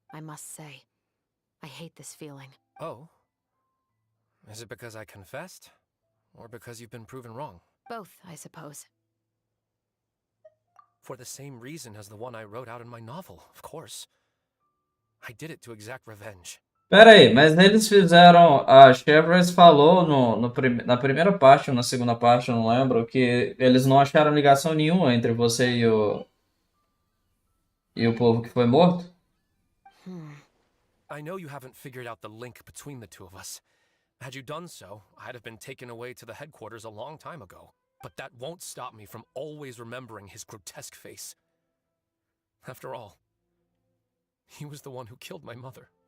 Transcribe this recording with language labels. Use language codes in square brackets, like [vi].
[en] I must say, I hate this feeling. Oh? Is it because I confessed? Or because you've been proven wrong? Both, I suppose. For the same reason as the one I wrote out in my novel, of course. I did it to exact revenge. [pt] Pera aí, mas eles fizeram. A Chevrolet falou na primeira parte ou na segunda parte, eu não lembro, que eles não acharam ligação nenhuma entre você e o povo que foi morto? [en] I know you haven't figured out the link between the two of us. Had you done so, I'd have been taken away to the headquarters a long time ago. But that won't stop me from always remembering his grotesque face. After all, he was the one who killed my mother.